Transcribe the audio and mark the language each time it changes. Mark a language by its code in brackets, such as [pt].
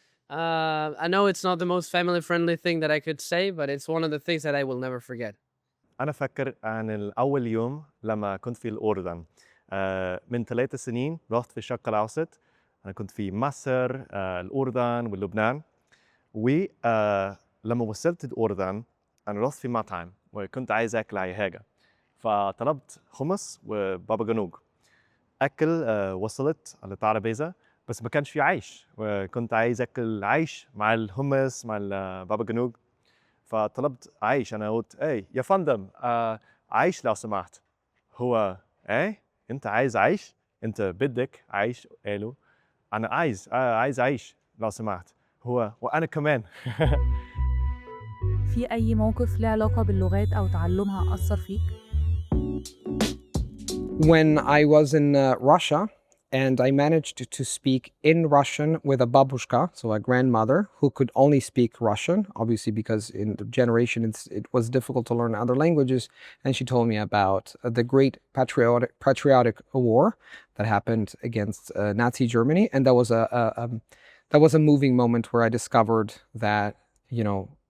[en] I know it's not the most family-friendly thing that I could say, but it's one of the things that I will never forget. [ar] أنا أفكر عن أول يوم لما كنت في الأردن. من 3 سنين رحت في الشرق الأوسط. أنا كنت في مصر، الأردن ولبنان. ولما وصلت الأردن أنا رحت في مطعم وكنت عايز أكل أي حاجة. فطلبت خمس وبابا غنوج. أكل وصلت على الترابيزة بس ما كانش في عيش وكنت عايز أكل عيش مع الهمس مع البابا غنوج. فطلبت عيش. أنا قلت إيه يا فندم عيش لو سمحت. هو إيه أنت عايز عيش؟ أنت بدك عيش؟ قالوا أنا عايز عيش لو سمحت. هو وأنا كمان. في أي موقف له علاقة باللغات أو تعلمها أثر فيك؟ [en] When I was in Russia, and I managed to speak in Russian with a babushka, so a grandmother, who could only speak Russian, obviously because in the generation it was difficult to learn other languages, and she told me about the great patriotic war that happened against Nazi Germany, and that was a moving moment where I discovered that, you know,